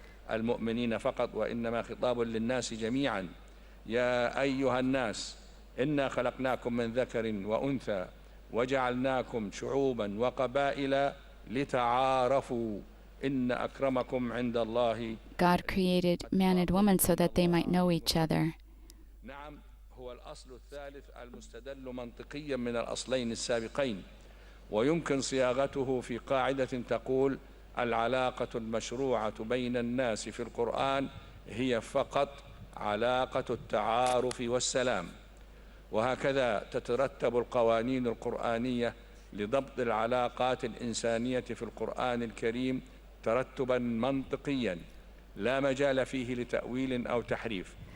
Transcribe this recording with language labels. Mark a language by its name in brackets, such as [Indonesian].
[Arabic] المؤمنين فقط وإنما خطاب للناس جميعا يا أيها الناس إنا خلقناكم من ذكر وأنثى وجعلناكم شعوبا وقبائل لتعارفوا إن أكرمكم عند الله. [English] God created man and woman so that they might know each other. [Arabic] نعم هو الأصل الثالث المستدل منطقيا من الأصلين السابقين ويمكن صياغته في قاعدة تقول العلاقة المشروعة بين الناس في القرآن هي فقط علاقة التعارف والسلام وهكذا تترتب القوانين القرآنية لضبط العلاقات الإنسانية في القرآن الكريم ترتبا منطقيا لا مجال فيه لتأويل أو تحريف.